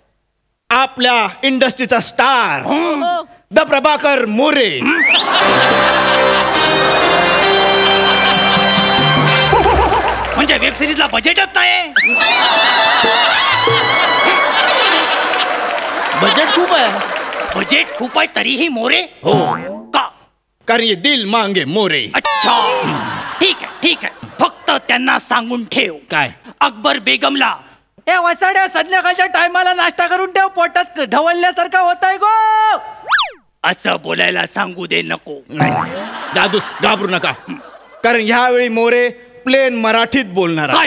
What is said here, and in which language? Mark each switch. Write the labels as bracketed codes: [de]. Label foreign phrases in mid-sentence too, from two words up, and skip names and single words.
[mr] आपल्या इंडस्ट्रीचा स्टार द प्रभाकर मोरे. म्हणजे वेब सिरीजला बजेटच नाही. बजेट खूप आहे. बजेट खूप आहे तरीही मोरे? हो, का? कारण [hi] ये दिल मांगे [mr] मोरे. अच्छा, ठीक आहे ठीक आहे, फक्त त्यांना सांगून ठेव. काय? अकबर बेगमला ए वसाड्या, संध्याकाळच्या टायमाला नाश्ता करून ठेव, पोटात ढवळल्यासारखा होताय गो. असं बोलायला सांगू दे नको. नाही दादूस, घाबरू नका, कारण ह्यावेळी मोरे प्लेन मराठीत बोलणार आहे.